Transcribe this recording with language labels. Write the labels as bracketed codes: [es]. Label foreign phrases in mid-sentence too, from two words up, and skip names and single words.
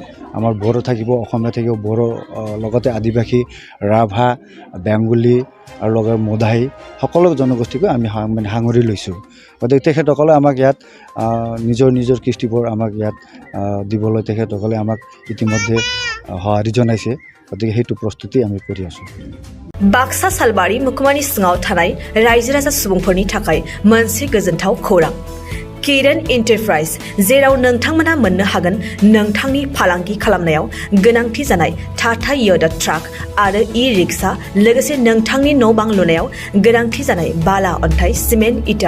[as] আমাৰ বড়ো থাকিব, অসমীয়া থাকিব, বড়ো লগতে আদিবাসী, ৰাভা, বেংগলী আৰু লগতে মদাহী সকলো জনগোষ্ঠীকো আমি মানে সাঙুৰি লৈছোঁ। গতিকে তেখেতসকলে আমাক ইয়াত নিজৰ কৃষ্টিবোৰ আমাক ইয়াত দিবলৈ তেখেতসকলে আমাক ইতিমধ্যে সঁহাৰি জনাইছে। গতিকে সেইটো প্ৰস্তুতি আমি কৰি আছোঁ। [brx] बाक्सा सालबारि मुखुमानि सिङाव थानाय रायजो राजा सुबुंफोरनि थाखाय मोनसे गोजोनथाव खौरां। किरण एन्टारप्राइज, जेराव नोंथांमोना मोननो हागोन नोंथांनि फालांगि खालामनायाव गोनांथि जानाय टाटा योदा ट्राक आरो ई-रिक्शा, लोगोसे नोंथांनि न' बां लुनायाव गोनांथि जानाय बाला, अन्थाइ, सिमेन्ट, इटा।